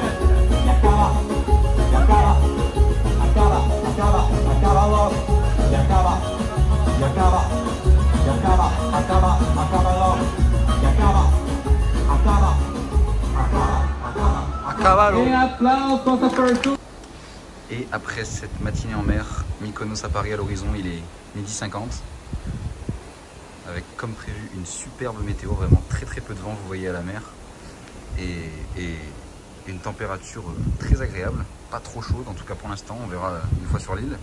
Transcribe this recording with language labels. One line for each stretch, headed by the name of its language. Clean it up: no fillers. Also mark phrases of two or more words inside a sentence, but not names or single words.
Portuguese: E acaba logo. E acaba logo. E acaba.
French: Et après cette matinée en mer, Mykonos apparaît à l'horizon, il est 12h50 avec comme prévu une superbe météo, vraiment très peu de vent, vous voyez à la mer, et une température très agréable, pas trop chaude en tout cas pour l'instant, on verra une fois sur l'île.